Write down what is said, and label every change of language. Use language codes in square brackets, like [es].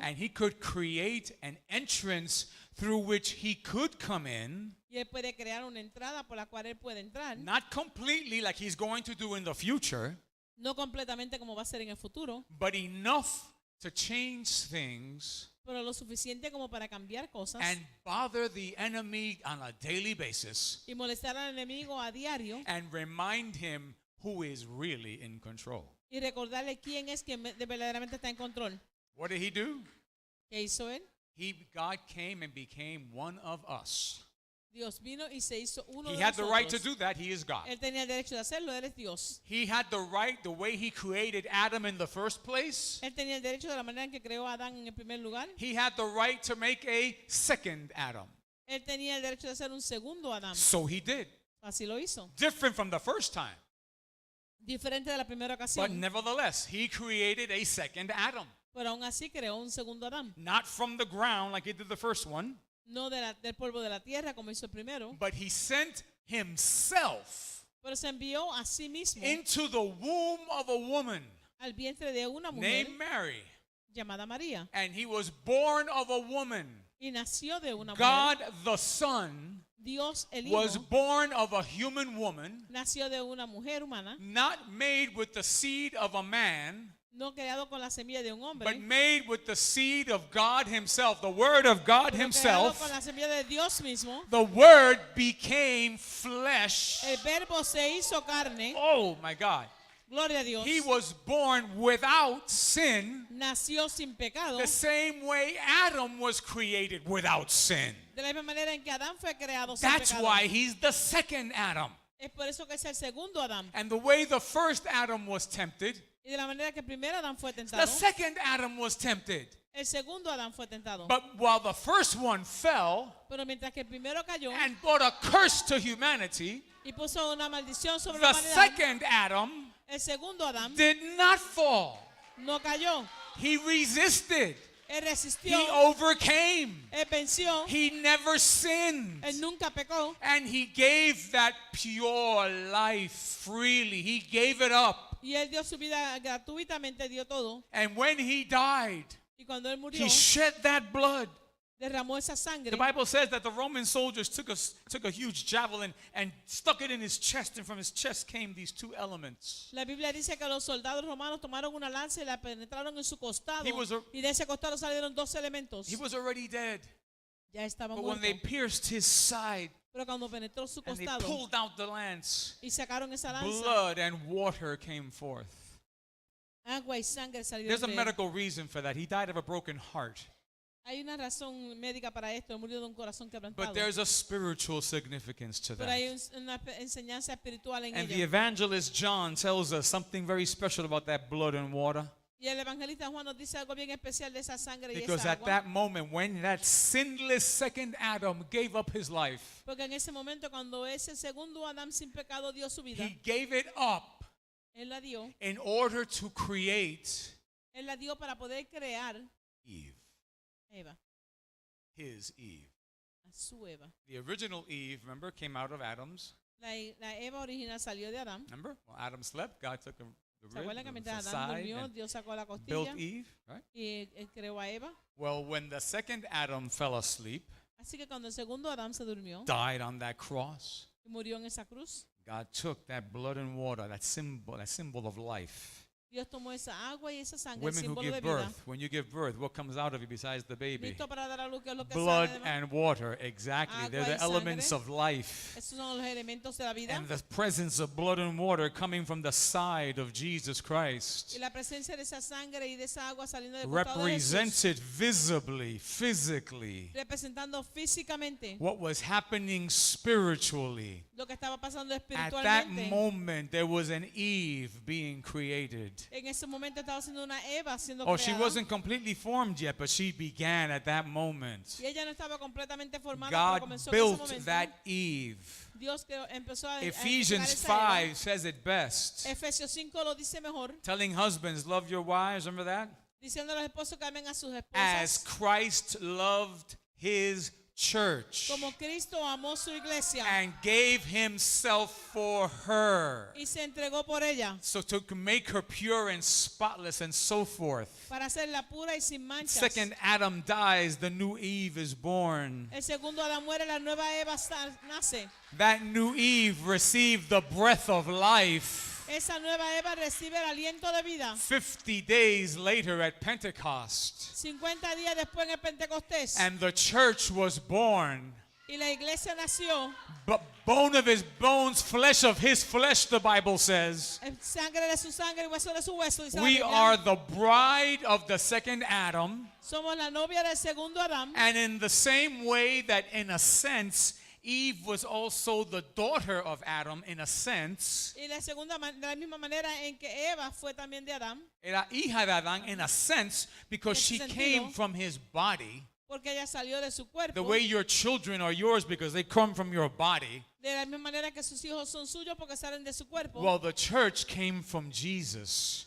[en] and he could create an entrance through which he could come in, [es] y él puede crear una entrada por la cual él puede entrar, [en] not completely like he's going to do in the future, [es] no completamente como va a ser en el futuro, [en] but enough to change things [es] pero lo suficiente como para cambiar cosas [en] and bother the enemy on a daily basis [es] y molestar al enemigo a diario [en] and remind him who is really in control. [es] y recordarle quién es quien verdaderamente está en control. [en] What did he do? [es] ¿Qué hizo él? [en] God came and became one of us. [es] Dios vino y se hizo uno [en] He [es] de [en] had the right to [es] nosotros. [en] do that. He is God. [es] Él tenía el derecho de hacerlo, él es Dios. [en] He had the right, the way he created Adam in the first place. [es] Él tenía el derecho de la manera en que creó a Adán en el primer lugar. [en] He had the right to make a second Adam. [es] Él tenía el derecho de hacer un segundo Adán. [en] So he did. [es] Así lo hizo. [en] Different from the first time. [es] Diferente de la primera [en] But [es] ocasión. [en] nevertheless, he created a second Adam. [es] Pero aún así creó un segundo Adán. [en] Not from the ground like he did the first one, [es] No del polvo de la tierra como hizo el primero. [en] but he sent himself [es] Pero se envió a sí mismo [en] into the womb of a woman [es] al vientre de una mujer [en] named Mary. [es] llamada María. [en] And he was born of a woman. [es] Y nació de una [en] God [es] mujer. [en] the Son [es] Dios el [en] was [es] Hijo [en] born of a human woman, [es] nació de una mujer humana. [en] not made with the seed of a man, [es] No creado con la semilla de un hombre. [en] but made with the seed of God himself, the word of God [es] Pero creado [en] himself. [es] con la semilla de Dios mismo. [en] The word became flesh. [es] El verbo se hizo carne. [en] Oh my God. [es] Gloria a Dios. [en] He was born without sin, [es] Nació sin pecado. [en] the same way Adam was created without sin. [es] De la misma manera en que Adán fue creado sin [en] That's [es] pecado. [en] why he's the second Adam. [es] Es por eso que es el segundo Adán. [en] And the way the first Adam was tempted, [es] Y de la manera que el primer Adán fue [en] the [es] tentado. [en] second Adam was tempted. [es] El segundo Adán fue tentado. [en] But while the first one fell [es] Pero mientras que el primero cayó [en] and brought a curse to humanity, [es] y puso una maldición sobre la [en] the [es] humanidad, [en] second Adam [es] el segundo Adán [en] did not fall. [es] no cayó. [en] He resisted. [es] Él resistió. [en] He overcame. [es] Él venció. [en] He never sinned. [es] Él nunca pecó. [en] And he gave that pure life freely. He gave it up. [es] Y él dio su vida gratuitamente, dio todo. [en] And when he died, [es] Y cuando él murió, [en] he shed that blood. [es] derramó esa sangre. [en] The Bible says that the Roman soldiers took a huge javelin and stuck it in his chest, and from his chest came these two elements. [es] La Biblia dice que los soldados romanos tomaron una lanza y la penetraron en su costado. [en] He was a- [es] Y de ese costado salieron dos elementos. [en] He was already dead. [es] Ya estaba [en] But when they [es] muerto. [en] pierced his side [es] Pero cuando penetró su [en] and they [es] costado [en] pulled out the lance, [es] y sacaron esa lanza, [en] blood and water came forth. [es] agua y sangre salieron [en] There's a [es] de él. [en] medical reason for that. He died of a broken heart. [es] Hay una razón médica para esto. Él murió de un corazón quebrantado. [en] But there's a spiritual significance to [es] Pero hay [en] that. [es] una enseñanza espiritual en [en] And the [es] ella. [en] evangelist John tells us something very special about that blood and water. [es] Y el evangelista Juan nos dice algo bien especial de esa sangre y [en] Because [es] esa [en] at [es] agua. [en] that moment, when that sinless second Adam gave up his life, [es] Porque en ese momento cuando ese segundo Adán sin pecado dio su vida, [en] he gave it up [es] él la dio. [en] in order to create [es] Él la dio para poder crear [en] Eve, [es] a Eva, [en] his Eve. [es] a su Eva. [en] The original Eve, remember, came out of Adam's. [es] La Eva original salió de Adán. [en] Remember? Well, Adam slept. God took the [es] ¿Se acuerdan que [en] rib, the [es] mientras Adán [en] side, [es] durmió, [en] and [es] Dios sacó la [en] built [es] costilla [en] Eve, right? [es] y él creó a Eva? [en] Well, when the second Adam fell asleep, [es] Así que cuando el segundo Adán se durmió [en] died on that cross, [es] y murió en esa cruz, [en] God took that blood and water, that symbol of life. [es] Dios tomó esa agua y esa sangre, el [en] Women who [es] símbolo [en] give birth, when you give birth, what comes out of you besides the baby? [es] listo para dar a luz, que es lo que [en] Blood [es] sale de [en] and water, exactly. They're [es] Agua [en] the [es] y [en] elements [es] sangre. [en] of life. [es] Esos son los elementos de la vida. [en] And the presence of blood and water coming from the side of Jesus [es] Y [en] Christ [es] la presencia de esa sangre y de esa agua saliendo del costado de Jesús, [en] represented visibly, physically, [es] representando físicamente [en] what was happening spiritually. [es] lo que estaba pasando [en] At that [es] espiritualmente. [en] moment, there was an Eve being created. [es] En ese momento estaba siendo una Eva siendo [en] Oh, she [es] creada. [en] wasn't completely formed yet, but she began at that moment. [es] Y ella no estaba completamente formada, pero comenzó en ese [en] built [es] momento. [en] that Eve. [es] Dios empezó a [en] Ephesians [es] edificar esa [en] 5 says it best. [es] Eva. Efesios 5 lo dice mejor, [en] Telling husbands, love your wives, remember that? [es] diciendo a los esposos que amen a sus [en] As [es] esposas [en] Christ loved his church [es] como Cristo amó su iglesia [en] and gave himself for her. [es] y se entregó por ella [en] So to make her pure and spotless and so forth. [es] para hacerla pura y sin manchas. [en] Second Adam dies, the new Eve is born. [es] El segundo Adán muere, la nueva Eva nace. [en] That new Eve received the breath of life. [es] Esa nueva Eva recibe el aliento de vida. [en] 50 days later at Pentecost. [es] 50 días después en el Pentecostés. [en] And the church was born. [es] Y Y la iglesia nació, [en] Bone of his bones, flesh of his flesh, the Bible says. [es] sangre de su sangre y hueso de su hueso. Dice la [en] We [es] Biblia. [en] are the bride of the second Adam. [es] Somos la novia del segundo Adán. [en] And in the same way that, in a sense, Eve was also the daughter of Adam, in a sense, [es] Y de la misma manera en que Eva fue también de Adán, era hija de Adán, [en] in a sense, because [es] En [en] she [es] ese [en] came [es] sentido, [en] from his body. [es] porque ella salió de su cuerpo. [en] The way your children are yours because they come from your body. [es] De la misma manera que sus hijos son suyos porque salen de su cuerpo. [en] Well, the church came from Jesus